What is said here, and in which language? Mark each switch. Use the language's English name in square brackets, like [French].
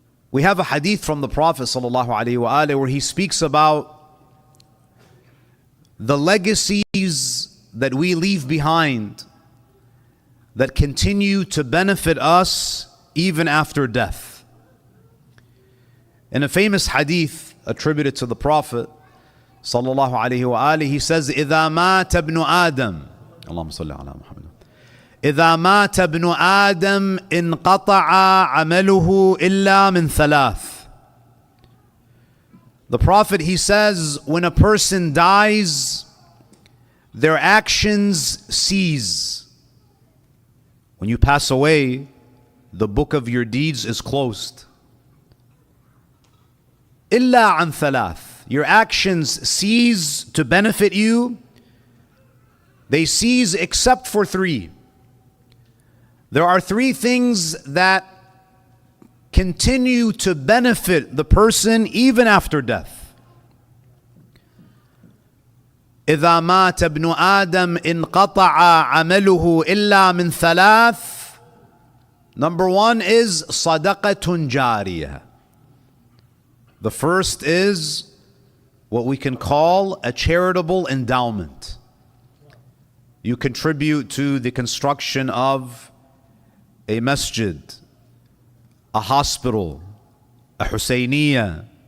[English] We have a hadith from the Prophet ﷺ where he speaks about the legacies that we leave behind that continue to benefit us even after death. In a famous hadith attributed to the Prophet ﷺ, he says, [Arabic] إِذَا مَاتَ ابْنُ آدَمَ اللهم صل على محمد إذا مات ابن آدم انقطع عمله إلا من ثلاث. [English] The Prophet, he says, when a person dies, their actions cease. When you pass away, the book of your deeds is closed. [Arabic] إلا عن ثلاث. [English] Your actions cease to benefit you. They cease except for three. There are three things that continue to benefit the person even after death. [Arabic] إذا مات ابن آدم انقطع عمله إلا من ثلاث. [English] Number one is صدقة جارية. The first is what we can call a charitable endowment. You contribute to the construction of a masjid, a hospital, a Husayniyah.